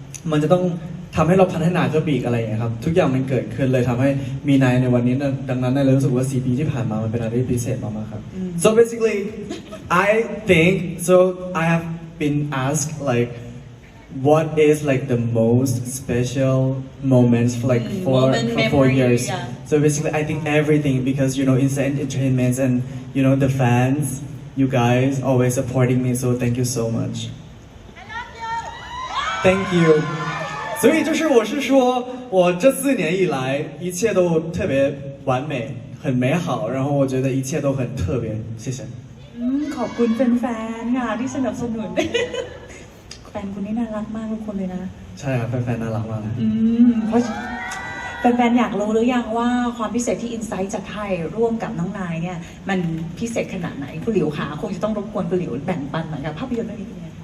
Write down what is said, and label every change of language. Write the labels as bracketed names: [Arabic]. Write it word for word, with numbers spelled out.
[Thai] มันจะต้องทำให้เราพัฒนาขึ้นไปอีกอะไรอย่างเงี้ยครับทุกอย่างมันเกิดขึ้นเลยทำให้มีนายในวันนี้ดังนั้นนายรู้สึกว่าสี่ปีที่ผ่านมามันเป็นอะไรที่พิเศษมากๆครับ [English] so basically I think so I have been asked like what is like the most special moments like for Moment for four memory, years yeah. so basically I think everything because you know Inside Entertainment and you know the fans you guys always supporting me so thank you so much I love you thank you [Chinese] 所以就是我是说我这四年以来一切都特别完美很美好然后我觉得一切都很特别谢谢 [Thai] อืมขอบคุณแฟนๆค่ะที่สนับสนุนแฟนคุณนี่น่ารักมากทุกคนเลยนะ ใช่ครับแฟนๆน่ารักมาก อืมเพราะแฟนๆอยากรู้หรือยังว่าความพิเศษที่ Insight จัดให้ร่วมกับน้องนายเนี่ยมันพิเศษขนาดไหนคุณหลิวค่ะคงจะต้องรบกวนคุณหลิวแบ่งปันหน่อยกับภาพยนตร์เรื่องนี้เป็นไง